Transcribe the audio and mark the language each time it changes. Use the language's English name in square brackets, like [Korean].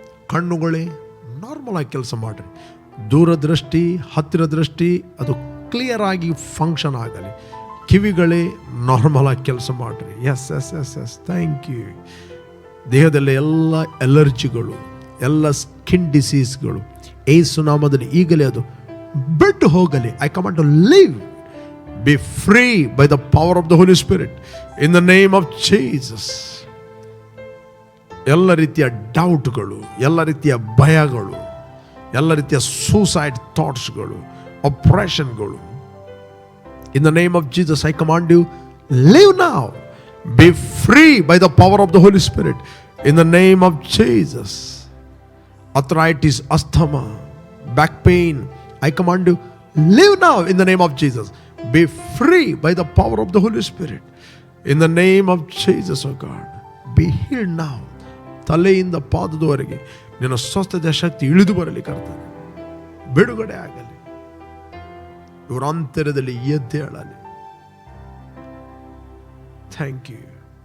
[Kannada] ಕಣ್ಣುಗಳೇ normal ಆಗಿ ಕೆಲಸ ಮಾಡಿರಿ. ದೂರದೃಷ್ಟಿ, ಹತ್ತಿರ ದೃಷ್ಟಿ ಅದು ಕ್ಲಿಯರ್ ಆಗಿ ಫಂಕ್ಷನ್ ಆಗಲಿ. ಕಿವಿಗಳೇ ನಾರ್ಮಲ್ ಆಗಿ ಕೆಲಸ ಮಾಡಿರಿ. [English] Yes yes yes yes thank you. [Kannada] ದೇಹದಲ್ಲಿ ಎಲ್ಲ ಎಲರ್ಜಿಗಳು, ಎಲ್ಲ ಸ್ಕಿನ್ ಡಿಸೀಸ್ಗಳು ಯೇಸು ನಾಮದಲ್ಲಿ ಈಗಲೇ ಅದು ಬಿಟ್ಟು ಹೋಗಲಿ. [English] I command to leave, be free by the power of the Holy Spirit in the name of Jesus. [Kannada] ಎಲ್ಲ ರೀತಿಯ ಡೌಟ್ಗಳು, ಎಲ್ಲ ರೀತಿಯ ಭಯಗಳು, ಎಲ್ಲ ರೀತಿಯ suicide ಥಾಟ್ಸ್ಗಳು, ಅಪ್ರೆಷನ್ಗಳು, [English] in the name of Jesus I command you, live now, be free by the power of the Holy Spirit in the name of Jesus. Arthritis, asthma, back pain, I command you, live now in the name of Jesus. Be free by the power of the Holy Spirit. In the name of Jesus, oh God. Be healed now. [Kannada] ತಲೆಯಿಂದ ಪಾದದವರೆಗೆ ನಿನ್ನ ಸ್ವಸ್ಥತೆಯ ಶಕ್ತಿ ಇಳಿದು ಬರಲಿ ಕರ್ತನೆ. ಬಿಡುಗಡೆ ಆಗಲಿ. ಇವರ ಅಂತರ್ಯದಲ್ಲಿ ಎದ್ದೇಳಲಿ. [English] Thank you.